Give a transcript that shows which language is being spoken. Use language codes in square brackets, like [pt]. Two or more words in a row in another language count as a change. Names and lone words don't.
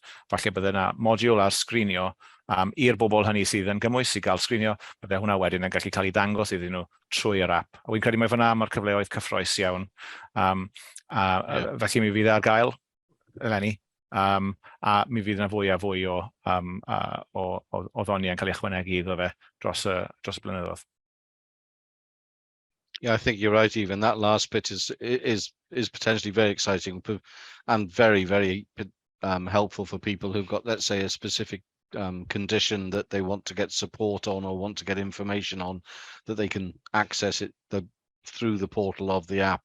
[cy] Falle bydd yna modiwl ar sgrinio i'r bobl hynny sydd yn gymwys i gael sgrinio, bydde hwnna wedyn yn gallu cael ei dangos iddyn nhw trwy'r app. A wy'n credu mai fyna mae'r cyfleoedd cyffroes iawn. Felly mi fydd ar gael, eleni, a mi fydd yna fwy a fwy o ddoniau'n cael ei ychwanegu iddo fe dros y blynyddoedd. [en] Yeah, I think you're right, Even. That last bit is potentially very exciting and very, very helpful for people who've got, let's say, a specific condition that they want to get support on or want to get information on, that they can access it through the portal of the app.